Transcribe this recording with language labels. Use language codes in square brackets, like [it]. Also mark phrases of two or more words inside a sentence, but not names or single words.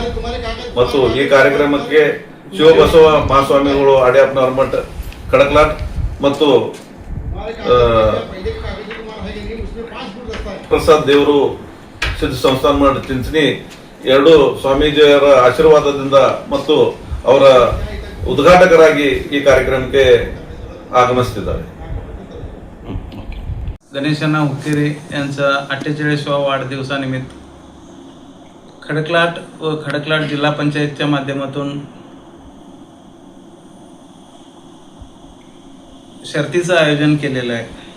[kn] ಮತ್ತು ಈ ಕಾರ್ಯಕ್ರಮಕ್ಕೆ ಶಿವಬಸವ ಮಹಾಸ್ವಾಮಿಗಳು ಅಡ್ಯಾಪ್ನವರ ಮಠ ಕಡಕಲಾಟ್ ಮತ್ತು ಪ್ರಸಾದ್ ದೇವರು ಸಿದ್ಧ ಸಂಸ್ಥಾನ ಮಠ ಚಿಂಚಣಿ ಎರಡು ಸ್ವಾಮೀಜಿಯವರ ಆಶೀರ್ವಾದದಿಂದ ಮತ್ತು ಅವರ ಉದ್ಘಾಟಕರಾಗಿ ಈ ಕಾರ್ಯಕ್ರಮಕ್ಕೆ ಆಗಮಿಸುತ್ತಿದ್ದಾರೆ. [mr] गणेशण्णा हुक्केरी यांचा 48वा वाढदिवसानिमित्त खडकलाट व खडकलाट जिल्हा पंचायतच्या माध्यमातून शर्तीचं आयोजन केलेलं आहे.